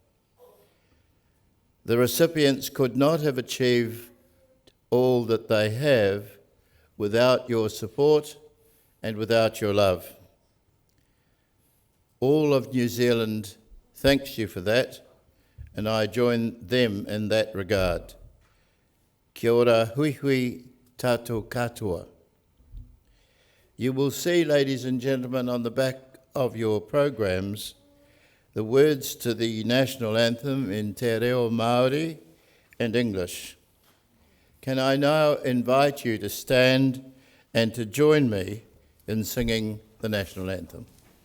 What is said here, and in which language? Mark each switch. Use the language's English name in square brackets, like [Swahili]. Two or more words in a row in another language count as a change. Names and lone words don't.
[English] The recipients could not have achieved all that they have without your support and without your love. All of New Zealand thanks you for that, and I join them in that regard. [Māori] Kia ora hui hui tātou katoa. [English] You will see, ladies and gentlemen, on the back of your programs, the words to the national anthem in Te Reo Māori and English. Can I now invite you to stand and to join me in singing the national anthem?